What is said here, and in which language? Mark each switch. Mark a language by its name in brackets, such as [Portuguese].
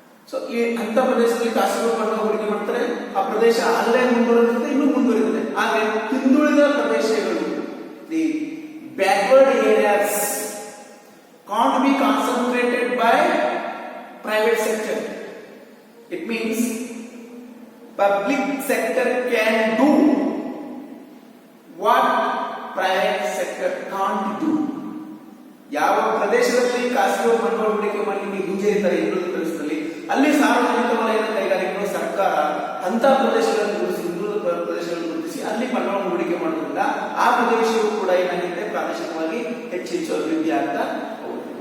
[Kannada] So ಈ ಅಂತ ಪ್ರದೇಶದಲ್ಲಿ ಖಾಸಗಿ ಬಂಡವಾಳ ಹೂಡಿಕೆ ಮಾಡ್ತಾರೆ, ಆ ಪ್ರದೇಶ ಅಲ್ಲೇ ಮುಂದುವರಿಯುತ್ತೆ, ಇನ್ನೂ ಮುಂದುವರಿಯುತ್ತೆ. ಆದ್ರೆ ಹಿಂದುಳಿದ ಪ್ರದೇಶಗಳು, [English] The backward areas can't be concentrated by private sector. It means public sector can do what private sector can't do. [Kannada] ಯಾವ ಪ್ರದೇಶದಲ್ಲಿ ಖಾಸಗಿ ಬಂಡವಾಳ ಹೂಡಿಕೆ ಮಾಡಲಿಕ್ಕೆ ಹಿಂಜರಿತಾರೆ ಇನ್ನೊಂದು ಪ್ರದೇಶದಲ್ಲಿ, ಅಲ್ಲಿ ಸಾರ್ವಜನಿಕ ವಲಯದ ಕೈಗಾರಿಕೆಗಳು, ಸರ್ಕಾರ ಅಂತ ಪ್ರದೇಶಗಳನ್ನು ಗುರುತಿಸಿ, ಹಿಂದುಳಿದ ಪ್ರದೇಶಗಳನ್ನು ಗುರುತಿಸಿ ಅಲ್ಲಿ ಬಂಡವಾಳ ಹೂಡಿಕೆ ಮಾಡೋದ್ರಿಂದ ಆ ಪ್ರದೇಶವು ಕೂಡ ಏನಾಗಿದೆ, ಪ್ರಾದೇಶಿಕವಾಗಿ ಹೆಚ್ಚು ಅಭಿವೃದ್ಧಿ ಆಗ್ತಾ ಹೋಗುತ್ತೆ.